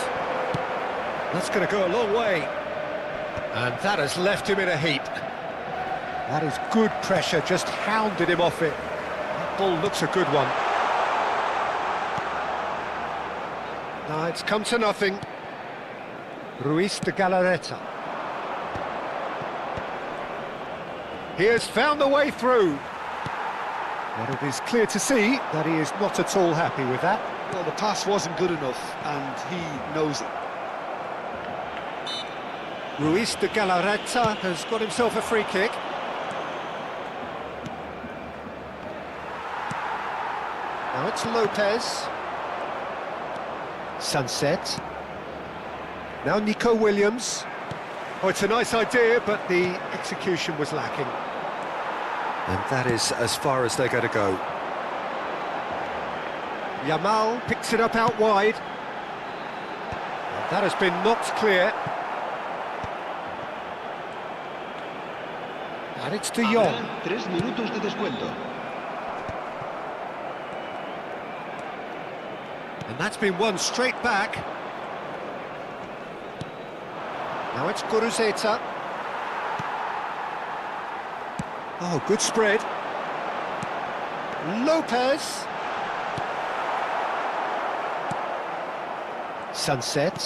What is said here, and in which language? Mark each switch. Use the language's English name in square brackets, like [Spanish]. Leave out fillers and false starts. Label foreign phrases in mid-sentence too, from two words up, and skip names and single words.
[English] That's going to go a long way. And that has left him in a heap. That is good pressure, just hounded him off it. That ball looks a good one. Now it's come to nothing. Ruiz de Galarreta. He has found the way through. But it is clear to see that he is not at all happy with that. Well, the pass wasn't good enough, and he knows it. Ruiz de Galarreta has got himself a free kick. Now it's Lopez. Sunset. Now Nico Williams. Oh, it's a nice idea, but the execution was lacking. And that is as far as they're going to go. Yamal picks it up out wide. And that has been knocked clear. And it's De Jong. [Spanish] Habrá 3 minutos de descuento. [English] And that's been won straight back. Now it's Guruzeta. Oh, good spread. Lopez. Sunset.